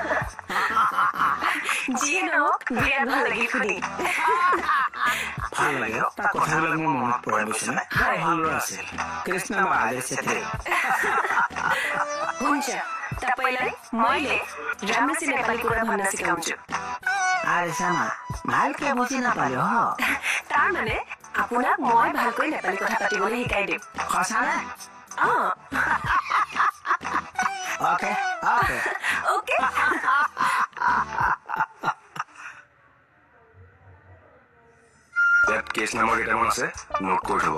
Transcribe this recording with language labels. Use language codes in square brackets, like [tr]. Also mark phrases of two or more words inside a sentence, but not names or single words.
[as] যিয়ে নহওক বিৰাট ভাল লাগিল শুনি ভাল লাগে তাৰ কথাবিলাক মোৰ মনত পৰে বুজিছেনে ভাল আছে কৃষ্ণ বাহাদুৰ ছেত্ৰী [ne] हुन्छ तपाईलाई मैले राम्रोसित नेपाली कुरा भन्न सिकाउँछु [as] আরে সামা ভালকে বুঝি না পালে হ তাৰ মানে আপোনাক মই ভালকৈ নেপালী কথা পাতিবলৈ শিকাই দিম [en] খসানা okay okay ওকে [as] ইয়াত কেছ নামৰ কেইটামান আছে নোট কৰি থব